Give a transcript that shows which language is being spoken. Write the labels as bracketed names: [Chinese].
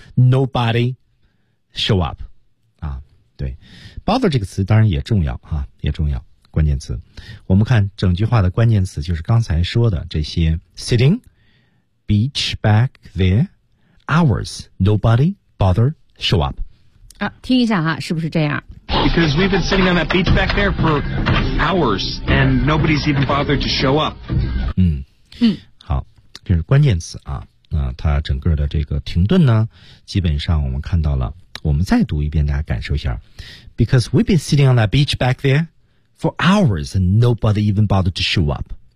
[English] Nobody show up. [Chinese] 啊，对 ，bother 这个词当然也重要啊，也重要关键词。我们看整句话的关键词就是刚才说的这些 ： [English] sitting, beach back there, hours, nobody bother show up. [Chinese] 啊，听一下哈，是不是这样？ [English] Because we've been sitting on that beach back there for hours, and nobody's even bothered to show up. [Chinese] 嗯，好，这是关键词啊。那它整个的这个停顿呢，基本上我们看到了。我们再读一遍，大家感受一下。 [English] Because we've been sitting on that beach back there for hours, and nobody even bothered to show up.